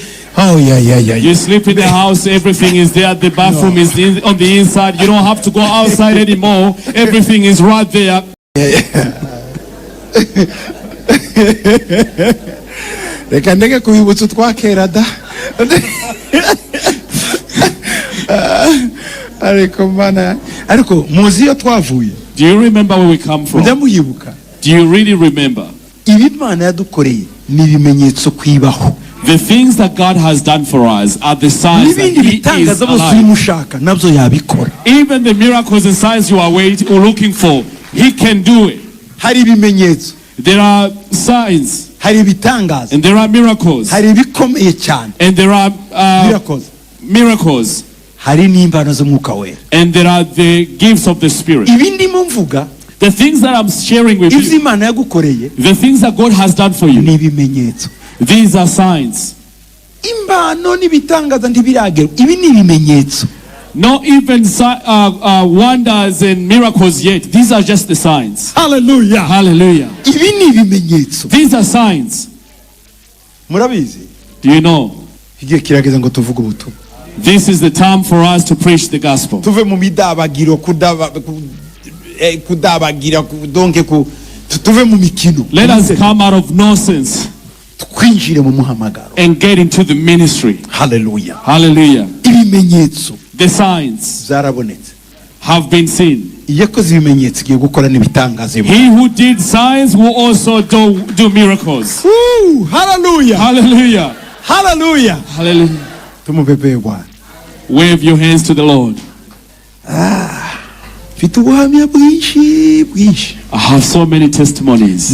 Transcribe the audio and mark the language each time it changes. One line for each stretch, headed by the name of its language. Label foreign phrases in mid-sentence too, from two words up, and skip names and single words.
English: Oh yeah. You sleep in the house, everything is there, the bathroom is on the inside, you don't have to go outside anymore, everything is right there.
Kinyarwanda: Reka ndege kubibutsa twakera da. Ariko muzi yo twavuye.
English: Do you remember where we come from?
Kinyarwanda: Ndamuyibuka.
English: Do you really remember?
Kinyarwanda: Imana yadukoreye ni bimenyetso kwibaho.
English: The things that God has done for us are the signs that He is alive. Even the miracles and signs you are waiting or looking for, He can do it. There are signs. And there are miracles. And there are miracles. And there are the gifts of the Spirit. The things that I'm sharing with
Kinyarwanda: ibyo
English: you,
Kinyarwanda: Imana yagukoreye
English: the things that God has done for you,
Kinyarwanda: ni ibimenyetso.
English: these are signs.
Kinyarwanda: Impano n'ibitangaza ntibiragera, ibi ni ibimenyetso.
English: Not even wonders and miracles yet. These are just the signs. Hallelujah. Hallelujah.
Kinyarwanda: Ibi ni ibimenyetso.
English: These are signs.
Kinyarwanda: Murabizi?
English: Do you know?
Kinyarwanda: Igihe kirageze ngo tuvuge ubutumwa.
English: This is the time for us to preach the gospel.
Kinyarwanda: Tuve mu midabagiro kudabagira donke tuve mu mikino.
English: Let us come out of nonsense
Kinyarwanda: twinjire mu muhamagaro
English: and get into the ministry. Hallelujah. Hallelujah.
Kinyarwanda: Ibimenyetso
English: The signs
Kinyarwanda: zarabonetse,
English: have been seen.
Kinyarwanda: yakoze ibimenyetso igiye gukora n'ibitangaza.
English: He who did signs will also do miracles. Hallelujah. Hallelujah. Hallelujah. Hallelujah.
Kinyarwanda: Tumubebe Bwana.
English: Wave your hands to the Lord.
Kinyarwanda: Mfite ubuhamya bwinshi.
English: I have so many testimonies.